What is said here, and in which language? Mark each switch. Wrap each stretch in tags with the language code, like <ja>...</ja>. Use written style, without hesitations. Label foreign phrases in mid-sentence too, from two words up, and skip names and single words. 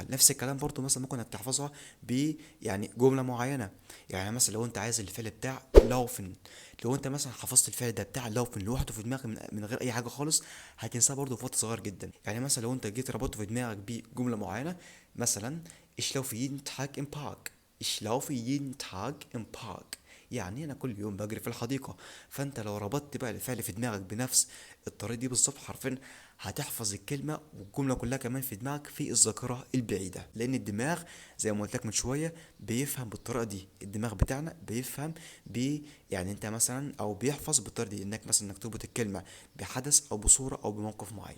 <ar>نفس الكلام برضو مثلا ممكن انك تحفظها ب يعني جمله معينه. يعني مثلا لو انت عايز الفعل بتاع لوفن، لو انت مثلا حفظت الفعل ده بتاع لوفن لوحده في دماغك من غير اي حاجه خالص هتنساه برضه في وقت صغير جدا. يعني مثلا لو انت جيت ربطته في دماغك بجمله معينه، مثلا</ar> <de>ich laufe jeden Tag im Park. ich laufe jeden Tag im Park،</de> <ar>يعني انا كل يوم بجري في الحديقه. فانت لو ربطت بقى الفعل في دماغك بنفس الطريقه دي بالظبط حرفيا هتحفظ الكلمه والجمله كلها كمان في دماغك في الذاكره البعيده، لان الدماغ زي ما قلت لك من شويه بيفهم بالطريقه دي. الدماغ بتاعنا بيفهم يعني انت مثلا او بيحفظ بالطريقه دي انك مثلا انك تربط الكلمه بحدث او بصوره او بموقف معين.</ar>